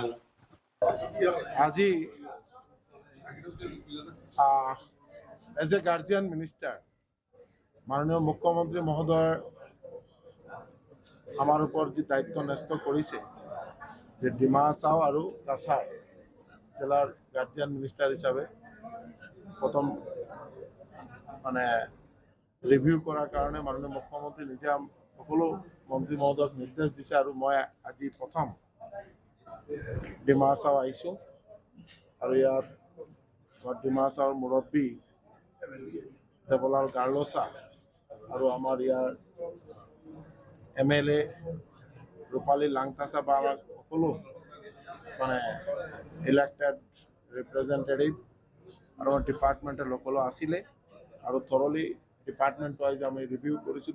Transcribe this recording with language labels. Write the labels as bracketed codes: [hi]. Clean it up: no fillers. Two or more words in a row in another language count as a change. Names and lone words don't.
[bn] আজি [en] as a guardian minister [bn] মাননীয় মুখ্যমন্ত্রী মহোদয় আমার উপর যে দায়িত্ব ন্যস্ত করেছে যে ডিমা হাছাও আর কাছাড় জেলার [en] guardian minister [bn] হিসাবে প্রথম রিভিউ করার কারণে [as] মাননীয় মুখ্যমন্ত্রী নিজে সকলো মন্ত্রী মহোদয়ক নির্দেশ দিছে আর মই আজি প্রথম ডিমা হাছাও আহিছোঁ আর ইয়াত ডিমা হাছাওৰ মুৰব্বী দেবলাল গাৰ্লছা আৰু আমাৰ ইয়াৰ MLA ৰূপালী লাংথাসা বা আমাৰ সকলো [en] elected representative [as] আৰু ডিপাৰ্টমেণ্টৰ লোকসকলো আছিলে আৰু থৰলি [en] department wise [as] আমি ৰিভিউ কৰিছোঁ।